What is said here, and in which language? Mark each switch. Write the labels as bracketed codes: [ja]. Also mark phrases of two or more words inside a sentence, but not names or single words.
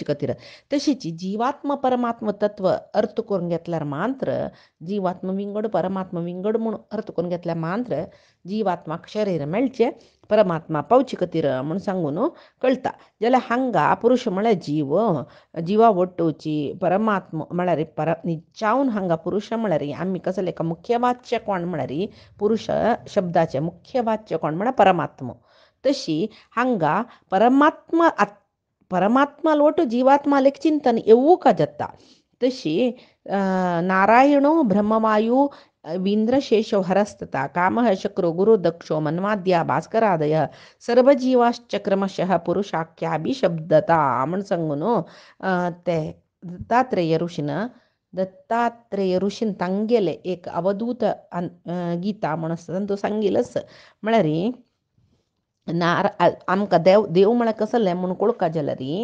[kok] खातीर तशीच जीवात्मा परमात्मा तत्व अर्थ करून घेतल्यार मात्र जीवात्मा विंगड परमात्मा विंगड म्हणून अर्थ करून घेतल्यार मात्र जीवात्माक शरीर मेळचें परमात्मा पावचे खातीर म्हूण सांगून कळटा जाल्यार हांगा पुरुश म्हळ्यार जिवा वट्टोवची परमात्मा म्हळ्यार निचावन हांगा पुरुश म्हळ्यार आमी कसलें का मुख्य वाच्य कोण म्हळ्यार पुरुष शब्दाचें मुख्य वाच्य कोण म्हळ्यार परमात्मा तशी हांगा परमात्मा लोट जीवात्मालेक चिंतन येवूका जाता तशी [sa] नारायणो ब्रह्मवायू वींद्रशेषो हरस्तता कामः शक्रो गुरु दक्षो मन्वाद्या भास्करादय सर्वजीवाश्च क्रमशः पुरुषाख्याभिशब्दता [kok] म्हण सांगून ते दत्तात्रेय ऋषीन तांगेले एक अवधूत गीता म्हण आसता तातूंत सांगिल्लें म्हळ्यार आमकां देव म्हळ्यार कसलें म्हूण कळका जाल्यार